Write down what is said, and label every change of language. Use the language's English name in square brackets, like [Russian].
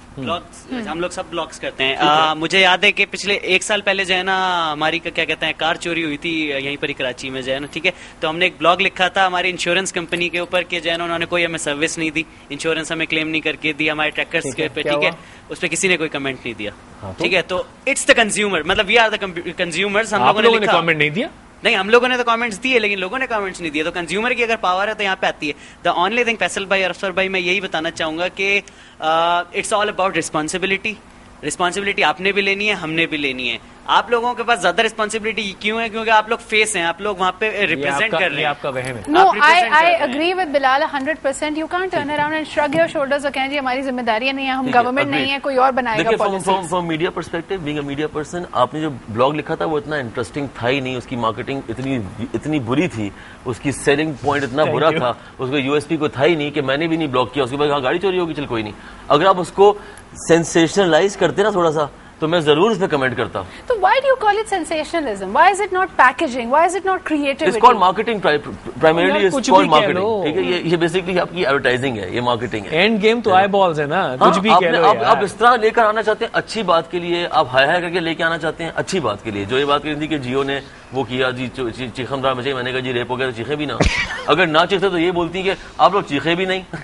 [Urdu] ہم لوگ سب بلاگس کرتے ہیں. مجھے یاد ہے کہ پچھلے 1 سال پہلے جو ہے نا ہماری کیا کہتے ہیں کار چوری ہوئی تھی یہیں پر ہی کراچی میں جو ہے نا. ٹھیک ہے، تو ہم نے ایک بلاگ لکھا تھا ہماری انشورنس کمپنی کے اوپر کہ جو ہے نا انہوں نے کوئی ہمیں سروس نہیں دی، انشورنس ہمیں کلیم نہیں کر کے دی ہمارے ٹریکرس کے اوپر. ٹھیک ہے، اس پہ کسی نے کوئی کمنٹ نہیں دیا. ٹھیک ہے، تو [English] it's the consumer, [Urdu] مطلب [English] We are the consumers. [Urdu] ہم لوگوں نے کامنٹ نہیں دیا. نہیں، ہم لوگوں نے تو کامنٹس دیے لیکن لوگوں نے کامنٹس نہیں دیے. تو کنزیومر کی اگر پاور ہے تو یہاں پہ آتی ہے. [English] the only thing [Urdu] فیصل بھائی، افسر بھائی، میں یہی بتانا چاہوں گا کہ [English] it's all about responsibility [Urdu] آپ نے بھی لینی ہے، ہم نے بھی لینی ہے. آپ لوگوں کے پاس زیادہ رسپانسبلٹی کیوں ہے؟ کیونکہ آپ لوگ فیس ہیں، آپ لوگ وہاں پہ ریپرزینٹ کر رہے ہیں. آپ کا وہم ہے. [English] No, I agree with Bilal 100%. You can't turn around and shrug your shoulders [Urdu] اور کہیں جی ہماری ذمہ داریاں نہیں ہیں، ہم گورنمنٹ نہیں ہے، کوئی اور بنائے گا policies. [English] from media perspective, being a media person, [Urdu] آپ نے جو بلاگ لکھا تھا وہ اتنا انٹرسٹنگ تھا ہی نہیں. اس کی مارکیٹنگ اتنی بری تھی، اس کی سیلنگ پوائنٹ اتنا برا تھا، اس کو USP کو تھا ہی نہیں کہ میں نے بھی نہیں بلاگ کیا. اس کے بعد گاڑی چوری ہوگی، چل کوئی نہیں. اگر آپ اس کو سینسیشنلائز کرتے نا تھوڑا سا تو میں ضرور اس پہ کمنٹ کرتا ہوں. [English] تو why do you call it sensationalism? Why is it not packaging? Why is it not creativity? It's called marketing. Primarily it's called marketing. [Urdu] ٹھیک ہے، یہ بیسکلی آپ کی ایڈورٹائزنگ ہے، یہ مارکیٹنگ ہے. اینڈ گیم تو آئی بالز ہے نا، کچھ بھی کہہ لو. آپ اس طرح لے کر آنا چاہتے ہیں اچھی بات کے لیے، آپ ہائی کر کے لے کے آنا چاہتے ہیں اچھی بات کے لیے. جو یہ بات کہی تھی کہ جیو نے وہ کیا جی چیخم دار مچائی، میں نے کہا جی ریپ ہو گیا تو چیخے بھی نہ. اگر نہ چیختے تو یہ بولتی کہ آپ لوگ چیخے بھی نہیں.